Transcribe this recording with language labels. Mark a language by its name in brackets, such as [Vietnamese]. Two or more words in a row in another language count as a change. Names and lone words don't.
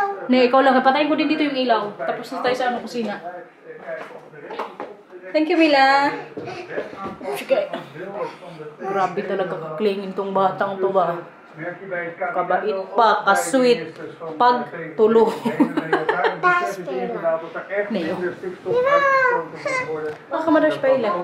[Filipino] Ne, ikaw lang. Patayin ko din dito yung ilaw. Tapos na tayo sa kusina. [English] Thank you, Mila. [Filipino] Sige. Grabe talaga kaklingin tong batang to ba. Kabait pa, kasweet. Pag tulog. [Dutch] Daar spelen. Nee, joh. [Filipino] Baka madalas pa ilan.